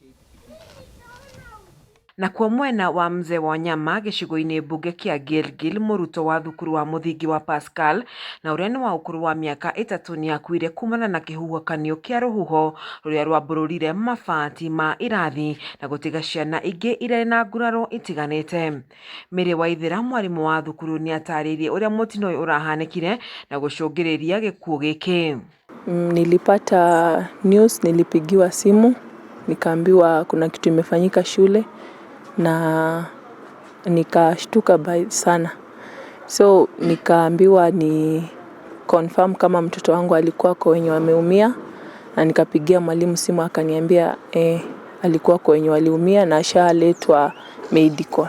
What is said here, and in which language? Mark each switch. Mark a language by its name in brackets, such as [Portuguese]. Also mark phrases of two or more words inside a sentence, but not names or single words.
[Kikuyu] Na kwa mwena wa Mzee Wanyama gĩcigo-inĩ mbunge kĩa Gilgil, mũrutwo wa thukuru wa mũthingi wa Pascal na ũrĩa nĩ wa ũkũrũ wa mĩaka 3 nĩ akuire kumana na kĩhuhũkanio kĩa rũhuho rũrĩa rwambũrũrire mabati ma irathi na gũtiga ciana ingĩ irĩ na nguraro itiganĩte. Mary Waithera, mwarimũ wa thukuru, nĩ atarĩirie ũrĩa mũtino ũyũ ũrahanĩkire na gũcũngĩrĩria gĩkuũ gĩkĩ. [Swahili] Nilipata news, nilipigiwa simu nikaambiwa kuna kitu imefanyika shule na nikashtuka sana. So nikaambiwa ni confirm kama mtoto wangu alikuwa kwa wenye wameumia, na nikapigia mwalimu simu akaniambia alikuwa kwa wenye waliumia na ashaletwa medical.